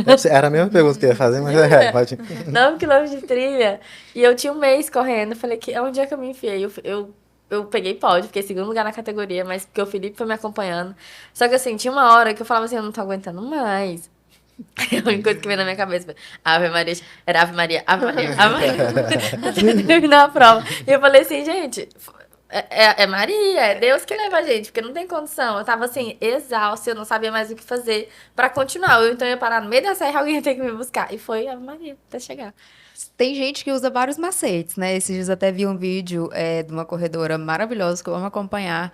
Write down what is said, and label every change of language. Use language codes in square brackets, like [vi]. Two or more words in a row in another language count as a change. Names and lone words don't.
[pt] Era a mesma pergunta que eu ia fazer, mas Jura? pode. 9 quilômetros de trilha. E eu tinha um mês correndo. Falei que é onde é que eu me enfiei. Eu peguei pódio, fiquei em segundo lugar na categoria, mas porque o Felipe foi me acompanhando. Só que assim, tinha uma hora que eu falava assim, eu não tô aguentando mais. A única coisa que veio na minha cabeça foi Ave Maria, era Ave Maria, Ave Maria, Ave Maria. Até terminar a prova. E eu falei assim, gente, é Maria, é Deus que leva a gente, porque não tem condição. Eu tava assim, exausta, eu não sabia mais o que fazer pra continuar. Eu então ia parar no meio da serra e alguém ia ter que me buscar. E foi Ave Maria, até chegar. Tem gente que usa vários macetes, né? Esses dias até vi um vídeo de uma corredora maravilhosa que eu amo acompanhar.